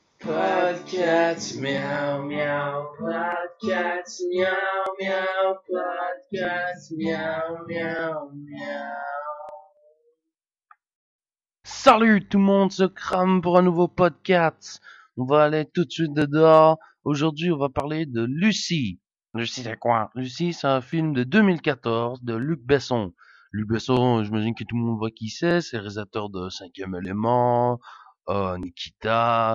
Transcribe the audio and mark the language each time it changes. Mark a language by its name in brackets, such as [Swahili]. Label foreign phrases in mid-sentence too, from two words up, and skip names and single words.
[French] Podcast, meow meow, podcast, meow meow, podcast, meow meow meow. Salut tout le monde, se crame pour un nouveau podcast. On va aller tout de suite dedans. Aujourd'hui, on va parler de Lucie. Lucie, c'est quoi? Lucie, c'est un film de 2014 de Luc Besson. Luc Besson, j'imagine que tout le monde voit qui c'est le réalisateur de Cinquième Élément, Nikita.